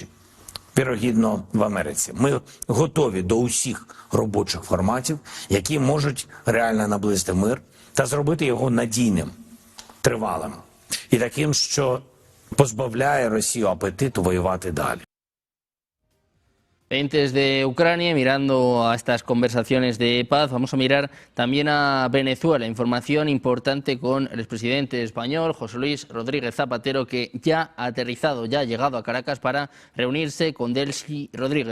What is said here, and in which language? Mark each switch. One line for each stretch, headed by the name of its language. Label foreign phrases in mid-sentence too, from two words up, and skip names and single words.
Ukrainian: Вірогідно, в Америці. Ми готові до усіх робочих форматів, які можуть реально наблизити мир та зробити його надійним, тривалим і таким, що позбавляє Росію апетиту воювати далі.
Spanish: Pendientes de Ucrania, mirando a estas conversaciones de paz, vamos a mirar también a Venezuela. Información importante con el expresidente español, José Luis Rodríguez Zapatero, que ya ha aterrizado, ya ha llegado a Caracas para reunirse con Delcy Rodríguez.